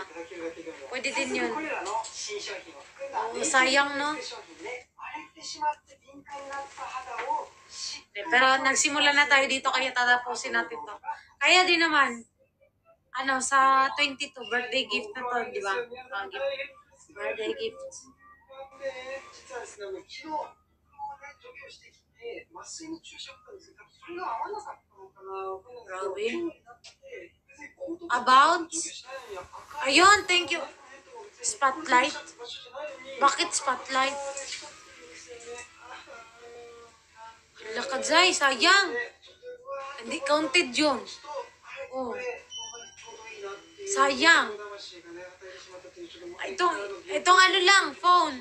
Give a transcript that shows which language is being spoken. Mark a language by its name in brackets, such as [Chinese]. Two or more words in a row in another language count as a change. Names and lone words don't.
[Filipino] Pwede din yun. Sayang, no? Pero nagsimula na tayo dito, kaya tatapusin natin to. Kaya din naman, sa 22, [English] birthday gift [Filipino] na to, di ba? [English] Gift. birthday gift. [Japanese] で、実はですね、昨日、除去してきて、麻酔の注射を打ったんですけど、多分それが合わなかったのかな、わかんないけど、 [Filipino] Grabe. [Japanese] 今日になって、別にこうとか [English] About? [Japanese] 除去しないのに赤い [Filipino] Ayun, [English] thank you. Spotlight. [Filipino] Bakit spotlight? Hala ka, Zay, sayang. Hindi counted yun. Oh. Sayang. Itong ano lang, phone.